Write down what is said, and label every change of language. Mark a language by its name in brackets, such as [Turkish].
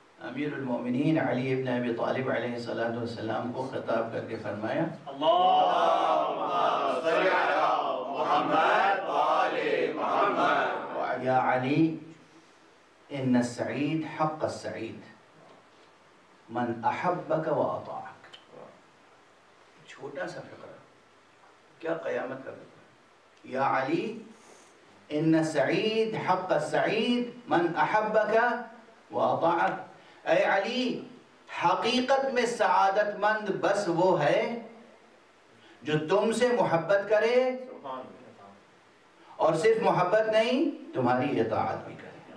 [Urdu] امیر المومنین علی ابن ابی طالب علیہ السلام کو خطاب کر کے فرمایا، [Arabic] یا علی ان السعید حق السعید من احبک و اطاعک، [Urdu] چھوٹا سا فقرہ، کیا قیامت کا فقرہ. [Arabic] یا علی ان السعید حق السعید من احبک و اطاعک. [Urdu] اے علی، حقیقت میں سعادت مند بس وہ ہے جو تم سے محبت کرے اور صرف محبت نہیں تمہاری اطاعت بھی کرے.